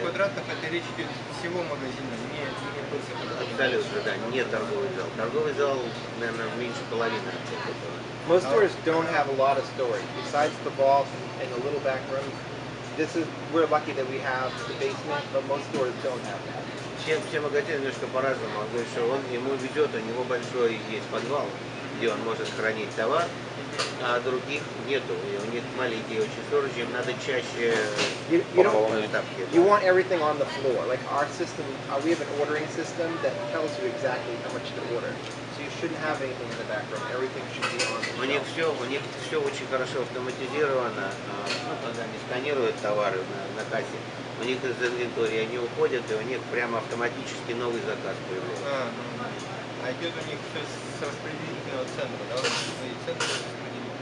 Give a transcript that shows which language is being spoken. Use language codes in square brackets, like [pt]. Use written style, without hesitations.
[ru] квадратов, это речь идет всего магазина, не только. Абсолютно, да, не торговый зал. Торговый зал, наверное, меньше половины от этого. [en] Most stores don't have a lot of storage. Besides the vault and the little back room, we're lucky that we have the basement, but most stores don't have that. [ru] Все магазины немножко по-разному. Он говорит, что ему везет, у него большой есть подвал, где он может хранить товар, а других нету. И у них маленькие очень сторожи, им надо чаще доставки. [en] You want everything on the floor. Like our system, we have an ordering system that tells you exactly how much to order. So you shouldn't have anything in the back room. Everything should be on the [ru] У них [en] shelf. [ru] все очень хорошо автоматизировано. Когда они сканируют товары на кассе, у них из инвентаря они уходят, и у них прямо автоматически новый заказ появляется. А идет у них все с распределительного центра, да? Свои центры распределительные.